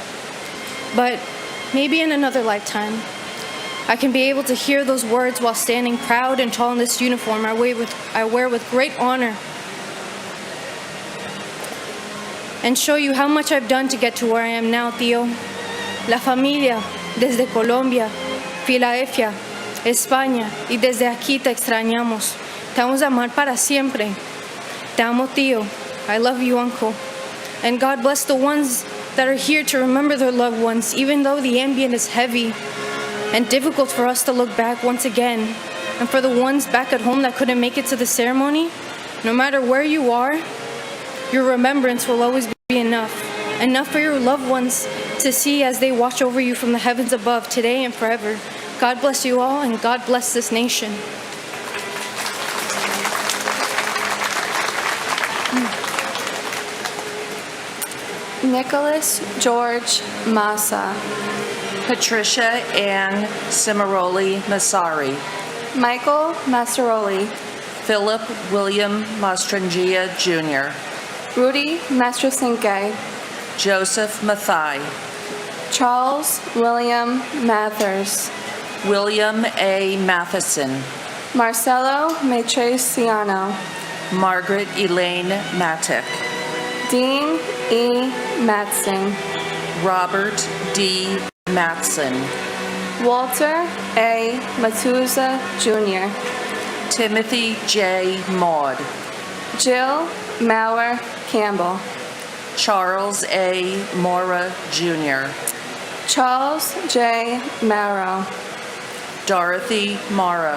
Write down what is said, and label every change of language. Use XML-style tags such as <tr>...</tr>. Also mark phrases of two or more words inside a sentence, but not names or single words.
<en>But maybe in another lifetime, I can be able to hear those words while standing proud and tall in this uniform I wear with great honor. And show you how much I've done to get to where I am now, Tío.</en> <es>La familia, desde Colombia, Filadelfia, España, y desde aquí te extrañamos. Te vamos a amar para siempre. Te amo, Tío.</es> <en>I love you, Uncle. And God bless the ones that are here to remember their loved ones, even though the ambient is heavy and difficult for us to look back once again. And for the ones back at home that couldn't make it to the ceremony, No matter where you are, your remembrance will always be enough. Enough for your loved ones to see as they watch over you from the heavens above, today and forever. God bless you all, and God bless this nation. Nicholas George Massa. Patricia Ann Cimaroli Massari. Michael Massaroli. Philip William Mastrangia Jr. Rudy Mastrosinke. Joseph Mathai. Charles William Mathers. William A. Matheson. Marcelo Matriciano. Margaret Elaine Mattick. Dean E. Matson. Robert D. Matson. Walter A. Matuza Jr. Timothy J. Maud. Jill Maurer Campbell. Charles A. Mora Jr. Charles J. Morrow. Dorothy Morrow.</en>